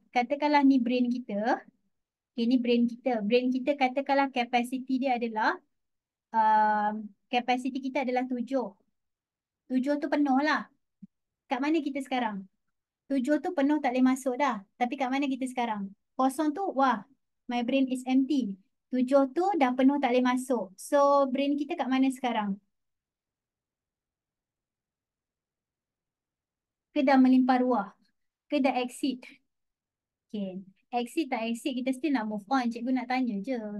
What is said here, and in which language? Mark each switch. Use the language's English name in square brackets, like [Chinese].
[Malay] Katakanlah ni brain kita. Okey, ni brain kita. Brain kita katakanlah kapasiti dia adalah kapasiti kita adalah 7. 7 tu penuh lah. Kat mana kita sekarang? 7 tu penuh tak boleh masuk dah. Tapi kat mana kita sekarang? Kosong tu, wah, [English] my brain is empty. [Malay] 7 tu dah penuh tak boleh masuk. So, brain kita kat mana sekarang? Ke dah melimpah ruah? Ke dah exit? Okay. Exit tak exit, kita still nak move on. Cikgu nak tanya je.